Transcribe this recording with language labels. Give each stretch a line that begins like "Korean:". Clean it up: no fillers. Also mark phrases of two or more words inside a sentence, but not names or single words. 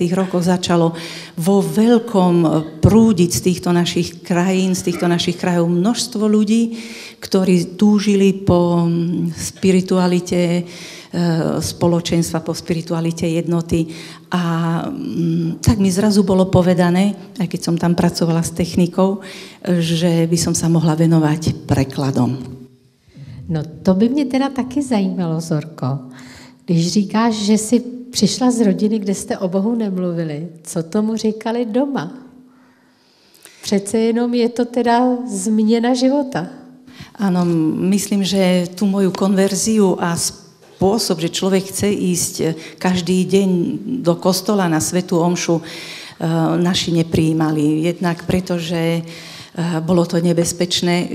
Slovak: rokoch začalo vo veľkom prúdiť z týchto našich krajín, z týchto našich krajov množstvo ľudí, ktorí túžili po spiritualite spoločenstva, po spiritualite jednoty. A tak mi zrazu bolo povedané, aj keď som tam pracovala s technikou, že by som sa mohla venovať prekladom.
Czech: No to by mě teda taky zajímalo, Zorko. Když říkáš, že jsi přišla z rodiny, kde jste o Bohu nemluvili, co tomu říkali doma? Přece jenom je to teda změna života.
Slovak: Áno, myslím, že tú moju konverziu a spôsob, že človek chce ísť každý deň do kostola na svätú omšu, naši neprijímali. Jednak preto, že bolo to nebezpečné.